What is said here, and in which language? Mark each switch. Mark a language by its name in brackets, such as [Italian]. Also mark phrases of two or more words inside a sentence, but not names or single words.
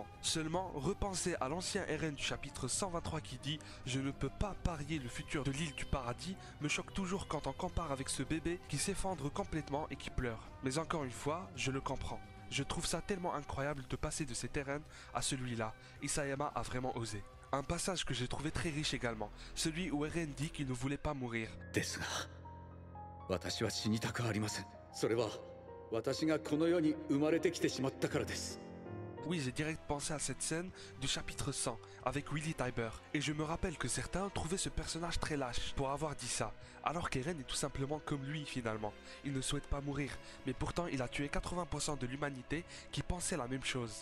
[French] Seulement, repenser à l'ancien Eren du chapitre 123 qui dit « Je ne peux pas parier le futur de l'île du paradis » me choque toujours quand on compare avec ce bébé qui s'effondre complètement et qui pleure. Mais encore une fois, je le comprends. Je trouve ça tellement incroyable de passer de cet Eren à celui-là. Isayama a vraiment osé. Un passage que j'ai trouvé très riche également, celui où Eren dit qu'il ne voulait pas mourir. [Japanese] ですが、私は死にたくありません。それは私がこの世に生まれてきてしまったからです。 [French] Oui, j'ai direct pensé à cette scène du chapitre 100 avec Willy Tybur. Et je me rappelle que certains trouvaient ce personnage très lâche pour avoir dit ça. Alors qu'Eren est tout simplement comme lui finalement. Il ne souhaite pas mourir, mais pourtant il a tué 80% de l'humanité qui pensait la même chose.